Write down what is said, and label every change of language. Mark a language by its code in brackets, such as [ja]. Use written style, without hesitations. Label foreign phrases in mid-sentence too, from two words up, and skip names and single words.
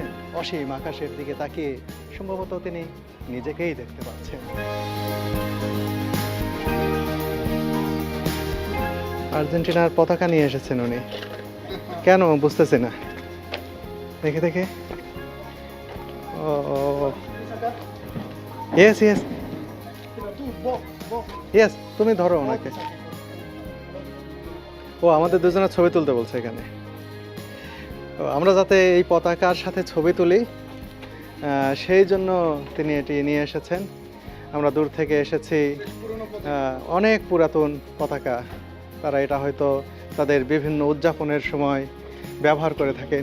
[bn] অসীম আকাশের দিকে তাকিয়ে সম্ভবত তিনি নিজেকেই দেখতে পাচ্ছেন। আর্জেন্টিনার পতাকা নিয়ে এসেছেন উনি, কেন বুঝতেছি না। দেখে দেখে, ও [en] yes yes [es] Pero tú, vos. [bn] ইয়েস, তুমি ধরো ওনাকে। ও আমাদের দুজনের ছবি তুলতে বলছে এখানে। তো আমরা যাতে এই পতাকার সাথে ছবি তুলি, সেই জন্য তিনি এটি নিয়ে এসেছেন। আমরা দূর থেকে এসেছি। অনেক পুরাতন পতাকা, তারা এটা হয়তো তাদের বিভিন্ন উদযাপনের সময় ব্যবহার করে থাকেন।